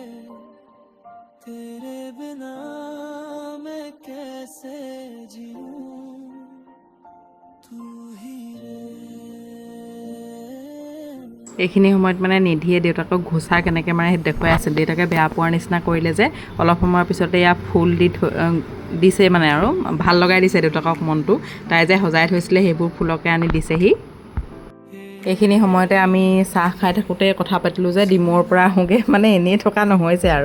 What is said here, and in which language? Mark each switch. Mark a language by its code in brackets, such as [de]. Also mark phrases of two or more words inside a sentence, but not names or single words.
[hi] तेरे बिना मैं कैसे जीऊं तू ही रे। [as] এইখিনি সময়ত মানে নিধিয়ে দেউতাকক ঘোচা কেনেকৈ মাৰে সেইটো দেখুৱাই আছিল। দেউতাকে বেয়া পোৱাৰ নিচিনা কৰিলে যে, অলপ সময়ৰ পিছতে এয়া ফুল দিছে মানে, আৰু ভাল লগাই দিছে দেউতাকক মনটো। তাই যে সজাই থৈছিলে সেইবোৰ ফুলকে আনি দিছেহি। এইখিনি সময়তে আমি চাহ খাই থাকোঁতে কথা পাতিলোঁ যে ডিমৌৰ পৰা আহোঁগৈ, মানে এনেই থকা নহৈছে আৰু।